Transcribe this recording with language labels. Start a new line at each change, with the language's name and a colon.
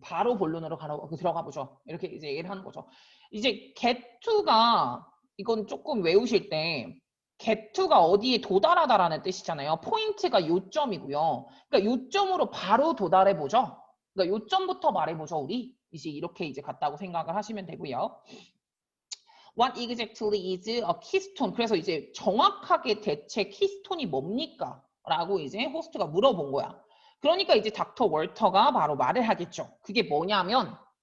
Korean: 바로 본론으로 들어가 보죠. 이렇게 이제 얘기를 하는 거죠. 이제 get to가 이건 조금 외우실 때 get to가 어디에 도달하다라는 뜻이잖아요. 포인트가 요점이고요. 그러니까 요점으로 바로 도달해 보죠. 그러니까 요점부터 말해보죠, 우리. 이제 이렇게 이제 갔다고 생각을 하시면 되고요.
English: What exactly is a keystone?
Korean: 그래서 이제 정확하게 대체 키스톤이 뭡니까? 라고 이제 호스트가 물어본 거야. 그러니까 이제 닥터 월터가 바로 말을 하겠죠. 그게 뭐냐면